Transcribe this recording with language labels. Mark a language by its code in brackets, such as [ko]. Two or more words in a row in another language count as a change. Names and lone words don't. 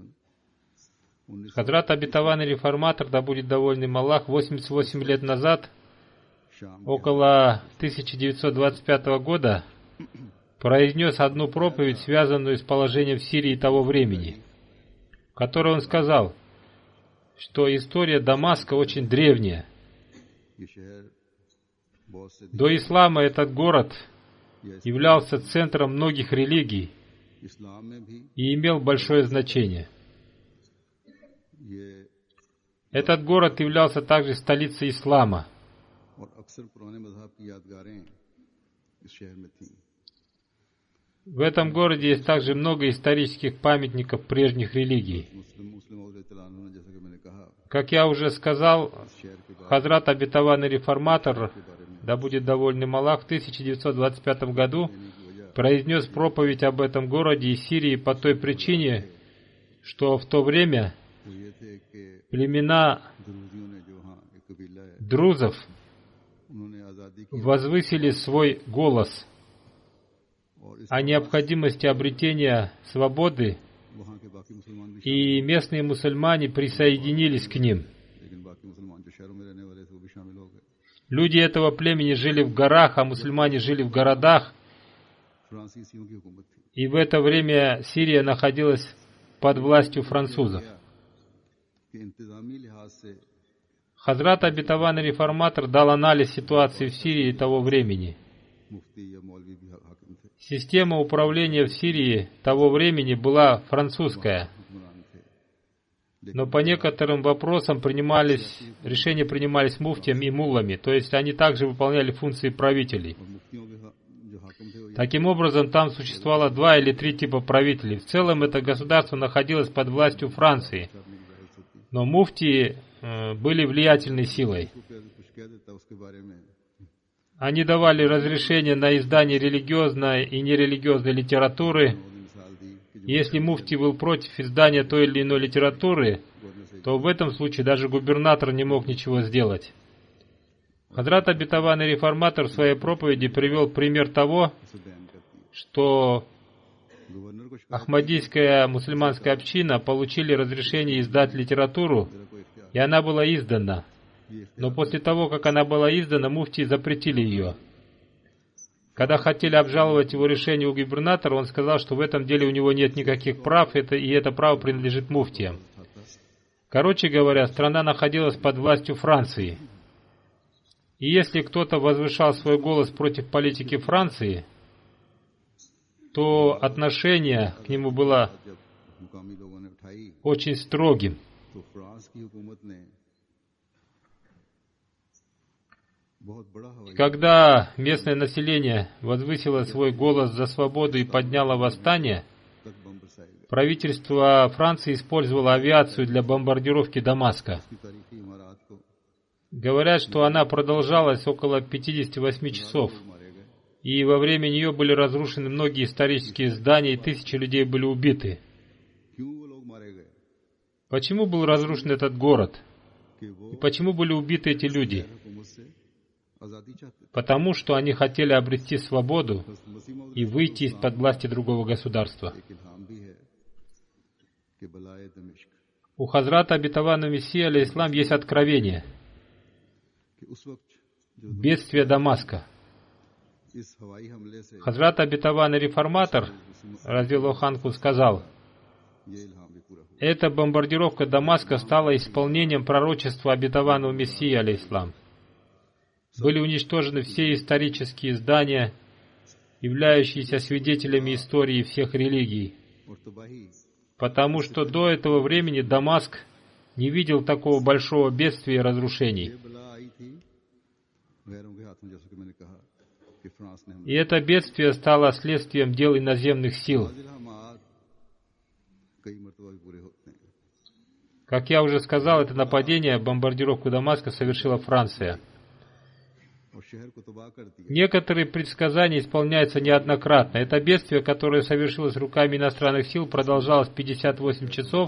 [ru] Хазрат обетованный реформатор, да будет доволен им Аллах, 88 лет назад, शाम около 1925 года, произнес одну проповедь, связанную с положением в Сирии того времени, в которой он сказал, что история Дамаска очень древняя. [ur] یہ شہر بہت سے [ru] До ислама этот город являлся центром многих религий [ur] اسلام میں بھی [ru] и имел большое значение. ये Этот город являлся также столицей ислама. [ur] اور اکثر پرانے مذہب کی یادگاریں اس شہر میں تھیں. [ru] В этом городе есть также много исторических памятников прежних религий. [ur] مسلم نے جیسا کہ میں نے کہا [ru] Как я уже сказал, [ur] اس شہر کے بارے [ru] Хазрат обетованный реформатор, да будет доволен им Аллах, в 1925 году произнес проповедь об этом городе и Сирии по той причине, что в то время [ur] وہ یہ تھے کہ племена دروزیوں نے جو ہاں ایک قبیلہ ہے друзов انہوں نے آزادی کی [ru] возвысили свой голос [ur] اور اس [ru] о необходимости обретения свободы, [ur] وہاں کے باقی مسلمان بھی [ru] и местные мусульмане присоединились к ним. [ur] لیکن باقی مسلمان جو شہروں میں رہنے والے تھے وہ بھی شامل ہو گئے. [ru] Люди этого племени жили в горах, а мусульмане жили в городах, [ur] فرانسیسیوں کی حکومت تھی [ru] и в это время Сирия находилась под властью французов. [ur] کہ انتظامی لحاظ سے [ru] Хазрат обетованный реформатор дал анализ ситуации в Сирии того времени. [ur] مفتی یا مولوی بھی حاکم تھے, [ru] Система управления в Сирии того времени была французская, [ur] حکمران تھے. [ru] но по некоторым вопросам решения принимались муфтием и муллами, то есть они также выполняли функции правителей. [ur] اور مفتیوں کے جو حاکم تھے وہ [ru] Таким образом, там существовало 2 или 3 типа правителей. В целом, это государство находилось под властью Франции, [ur] کرنے کی جائز ہوتی [ru] но муфтии были влиятельной силой. [ur] है। کچھ کہہ دیتا اس کے بارے میں [ru] Они давали разрешение на издание религиозной и нерелигиозной литературы. [ur] انہوں نے مثال دی کہ جو [ru] Если муфти был против издания той или иной литературы, то в этом случае даже губернатор не мог ничего сделать. Хазрат обетованный реформатор в своей проповеди привел пример того, [ur] اسے بیان کرتی ہے. что گورنر کو شکایت [ru] Ахмадийская мусульманская община получили разрешение издать литературу, [ur] کو اختیار [ru] и она была издана. ये Но после того, как она была издана, муфти запретили ее. Когда хотели обжаловать его решение у губернатора, он сказал, что в этом деле у него нет никаких прав, и это право принадлежит муфтиям. Короче говоря, страна находилась под властью Франции. И если кто-то возвышал свой голос против политики Франции, то отношение к нему было [ur] جب مقامی لوگوں نے اٹھائی [ru] очень строгим. [ur] تو فرانس کی حکومت نے بہت بڑا ہوائی [ru] Когда местное население возвысило свой голос за свободу и подняло восстание, [ur] تک بم برسائے گئے. [ru] правительство Франции использовало авиацию для бомбардировки Дамаска. [ur] اس کی تاریخی عمارت کو [ru] Говорят, что она продолжалась около 58 часов, [ur] مارے گئے. [ru] и во время нее были разрушены многие исторические здания, и тысячи людей были убиты. [ur] کیوں وہ لوگ مارے گئے? [ru] Почему был разрушен этот город? [ur] کہ وہ [ru] И почему были убиты эти люди? [ur] حکومت سے آزادی چاہتے تھے. [ru] Потому что они хотели обрести свободу [ur] بس مسیح موعود [ru] и выйти из-под власти другого государства. [ur] ایک الہام بھی ہے کہ بلائے دمشق [ru] У Хазрата обетованного Мессии алейхиссалам есть откровение. [ur] کہ اس وقت جو [ru] Бедствие Дамаска. [ur] اس ہوائی حملے سے [ru] Хазрат обетованный реформатор, разделов Ханку, сказал, [ur] یہ الہام بھی پورا ہوا. [ru] эта бомбардировка Дамаска стала исполнением пророчества обетованного Мессии алейхиссалам. Были уничтожены все исторические здания, являющиеся свидетелями истории всех религий, [ur] اور تباہی [ru] потому что до этого времени Дамаск не видел такого большого бедствия и разрушений. [ur] یہ بلا آئی تھی غیروں کے ہاتھوں، جیسا کہ میں نے کہا کہ فرانس نے [ru] И это бедствие стало следствием дел иноземных сил. [ur] الہامات کئی مرتبہ بھی پورے ہوتے ہیں. [ru] Как я уже сказал, это нападение, бомбардировку Дамаска совершила Франция. [ur] اور شہر کو تباہ کر دیا. [ru] Некоторые предсказания исполняются неоднократно. Это бедствие, которое совершилось руками иностранных сил, продолжалось 58 часов